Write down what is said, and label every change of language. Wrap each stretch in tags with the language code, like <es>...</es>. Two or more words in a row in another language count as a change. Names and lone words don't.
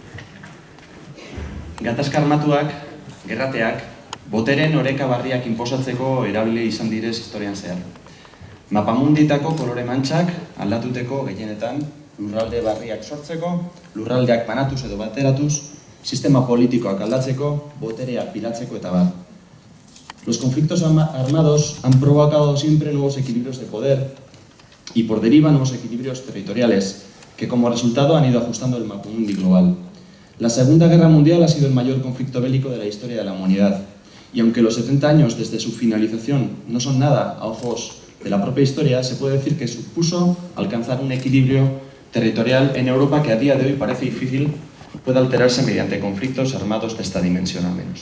<eu>Gatazka armatuak, gerrateak, boteren oreka barriak inposatzeko erabili izan direz historian zehar. Mapamunditako kolore mantxak aldatuteko gehienetan lurralde barriak sortzeko, lurraldeak banatuz edo bateratuz, sistema politikoak aldatzeko, boterea piratzeko eta bar.</eu> <es>Los conflictos armados han provocado siempre nuevos equilibrios de poder y por deriva nuevos equilibrios territoriales que como resultado han ido ajustando el mapamundi global. La Segunda Guerra Mundial ha sido el mayor conflicto bélico de la historia de la humanidad y aunque los 70 años desde su finalización no son nada a ojos de la propia historia, se puede decir que supuso alcanzar un equilibrio territorial en Europa que a día de hoy parece difícil puede alterarse mediante conflictos armados de esta dimensión al menos.</es>